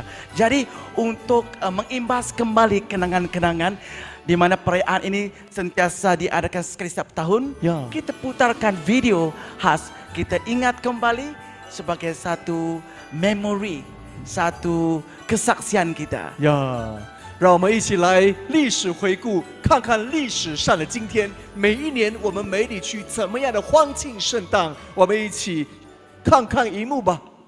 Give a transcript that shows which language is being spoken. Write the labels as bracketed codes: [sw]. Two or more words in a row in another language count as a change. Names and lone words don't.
[ms] Jadi untuk mengimbas kembali kenangan-kenangan di mana perayaan ini sentiasa diadakan sekali setiap tahun, Ya. kita putarkan video khas, kita ingat kembali sebagai satu memori, satu kesaksian kita. [zh] 呀，让我们一起来历史回顾，看看历史上的今天。每一年我们梅里区怎么样的欢庆盛大，我们一起看看荧幕吧。